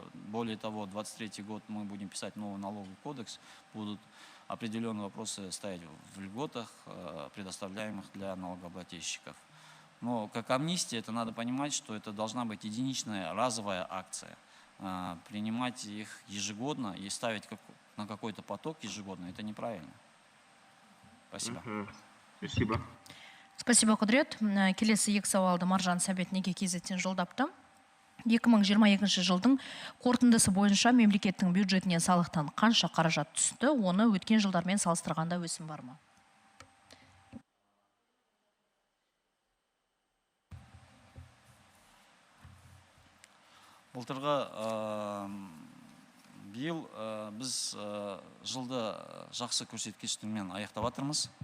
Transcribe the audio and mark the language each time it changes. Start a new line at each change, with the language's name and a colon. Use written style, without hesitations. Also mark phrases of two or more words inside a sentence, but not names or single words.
Russian: Более того, 2023 год мы будем писать новый налоговый кодекс, будут определенные вопросы стоять в льготах, предоставляемых для налогоплательщиков. Но как амнистия, это надо понимать, что это должна быть единичная разовая акция. Принимать их ежегодно и ставить на какой-то поток ежегодно, это неправильно. Спасибо. Спасибо. Спасибо, Кудрет.
Kazakh: Келесі екі сауалды Маржан Сәбет неге кезеттен жолдапты. 2022 жылдың қорытындысы бойынша мемлекеттің бюджетіне салықтан қанша қаражат түсті, оны өткен жылдармен салыстырғанда өсім бар ма? Былтырғы биыл біз жылды жақсы көрсеткіштермен аяқтап жатырмыз.